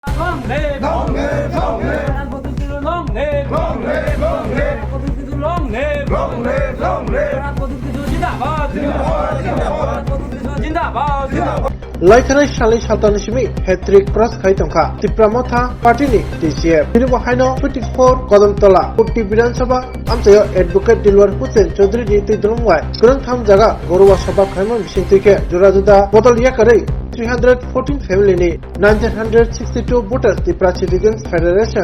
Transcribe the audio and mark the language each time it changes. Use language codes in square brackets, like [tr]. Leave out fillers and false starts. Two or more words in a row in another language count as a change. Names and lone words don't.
[en] Long live! Long live! Long live! Long live! Long live! Long live! Long live! Long live! Long live! Zindabad! [hi] Zindabad! Zindabad! Zindabad! [trp] Laikhanai Shalai Shaltanishimi hat-trick pras khai tongkha Tipramotha party ni TCF bini bahaino 24 Kodamtola Putti Bidhan Sabha amchayo advocate Dilwar Hussain Chaudhary ni tidrongwai kurang tham jaga Gorowa Sabha khaimon bising tike jurajuda botol yakarei 314 family ni 1962 voters Tipra Citizens Federation